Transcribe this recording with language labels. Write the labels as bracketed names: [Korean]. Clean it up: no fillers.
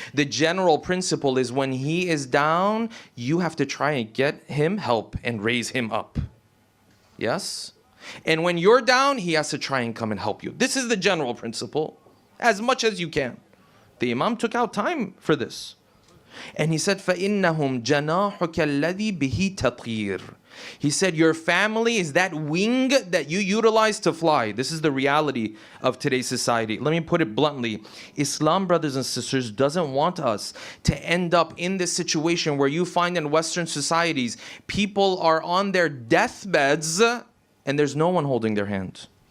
[English] The general principle is when he is down, you have to try and get him help and raise him up. Yes? And when you're down, he has to try and come and help you. This is the general principle, as much as you can. The Imam took out time for this. And he said, [Arabic] فَإِنَّهُمْ جَنَاحُكَ الَّذِي بِهِ تَطِيرٌ. [English] He said, your family is that wing that you utilize to fly. This is the reality of today's society. Let me put it bluntly. Islam, brothers and sisters, doesn't want us to end up in this situation where you find in Western societies, people are on their deathbeds and there's no one holding their hand.